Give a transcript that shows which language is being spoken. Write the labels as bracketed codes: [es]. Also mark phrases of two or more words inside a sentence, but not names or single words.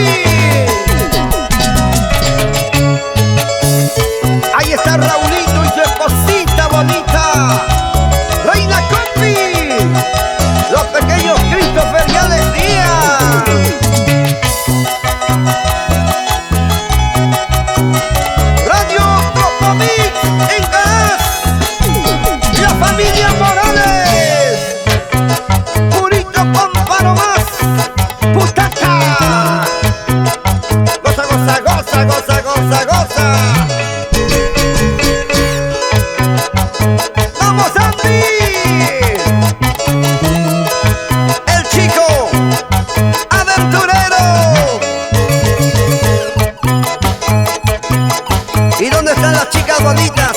[es] Ahí está Raulito y su esposita bonita, Reina Compi, los pequeños Christopher y Alex Díaz. Radio Tropomix en Gas, la familia Morales, Purito Pompa más, Putaca. Goza, goza, goza, goza, goza, goza. ¡Vamos, Andy! El chico aventurero. ¿Y dónde están las chicas bonitas?